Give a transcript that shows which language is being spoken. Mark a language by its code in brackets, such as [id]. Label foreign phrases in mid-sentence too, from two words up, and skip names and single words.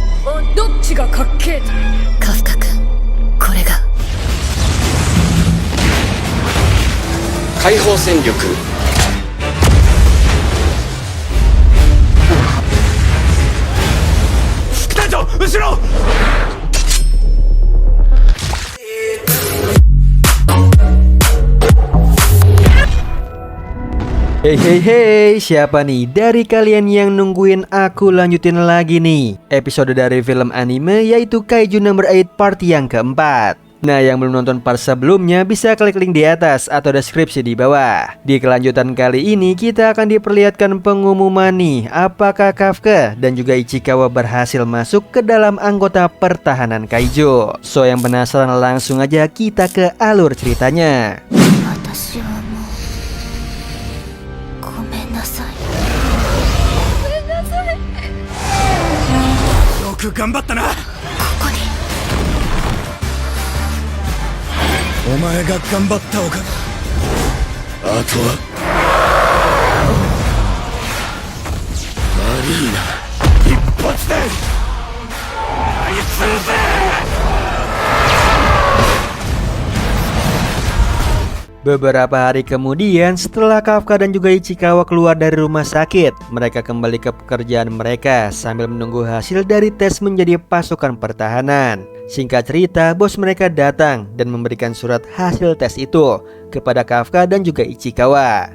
[ja] どっちがかっけえと。カフカ君、これが解放戦力。副隊長、後ろ。 [id] Hey, siapa nih dari kalian yang nungguin aku lanjutin lagi nih episode dari film anime yaitu Kaiju Number 8 part yang keempat. Nah, yang belum nonton part sebelumnya bisa klik link di atas atau deskripsi di bawah. Di kelanjutan kali ini kita akan diperlihatkan pengumuman nih, apakah Kafka dan juga Ichikawa berhasil masuk ke dalam anggota pertahanan Kaiju. So yang penasaran langsung aja kita ke alur ceritanya. [ja] よく頑張ったな。お前が頑張ったおかげ。あとはマリーナ一発であいつのせ。 [id] Beberapa hari kemudian setelah Kafka dan juga Ichikawa keluar dari rumah sakit, mereka kembali ke pekerjaan mereka sambil menunggu hasil dari tes menjadi pasukan pertahanan. Singkat cerita, bos mereka datang dan memberikan surat hasil tes itu kepada Kafka dan juga Ichikawa.